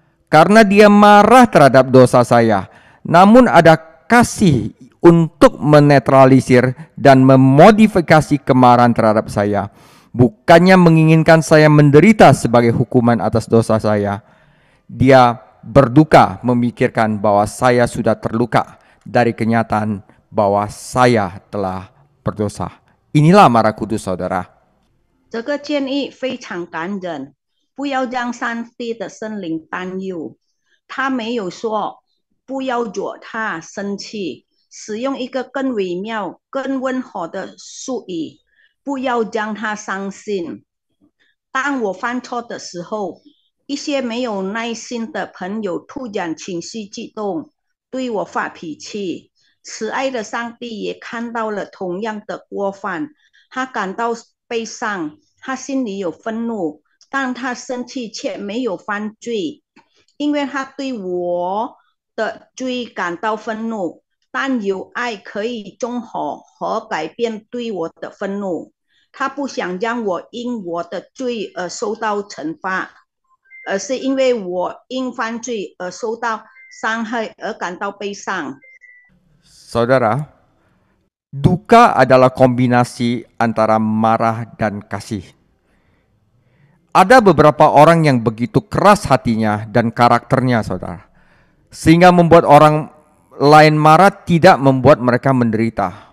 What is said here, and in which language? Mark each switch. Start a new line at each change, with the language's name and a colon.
Indonesian: Karena dia marah terhadap dosa saya, namun ada kasih untuk menetralisir dan memodifikasi kemarahan terhadap saya. Bukannya menginginkan saya menderita sebagai hukuman atas dosa saya. Dia berduka memikirkan bahwa saya sudah terluka dari kenyataan bahwa saya telah berdosa. Inilah amarah kudus saudara.
Chinese: 这个建议非常感人，不要让上帝的圣灵担忧。他没有说不要惹他生气，使用一个更微妙、更温和的术语，不要让他伤心。当我犯错的时候，一些没有耐心的朋友突然情绪激动，对我发脾气。慈爱的上帝也看到了同样的过犯，他感到悲伤，他心里有愤怒，但他生气却没有犯罪，因为他对我的罪感到愤怒，但有爱可以中和和改变对我的愤怒。他不想让我因我的罪而受到惩罚，而是因为我因犯罪而受到伤害而感到悲伤。
Indonesian: Saudara, duka adalah kombinasi antara marah dan kasih. Ada beberapa orang yang begitu keras hatinya dan karakternya, saudara, sehingga membuat orang lain marah tidak membuat mereka menderita.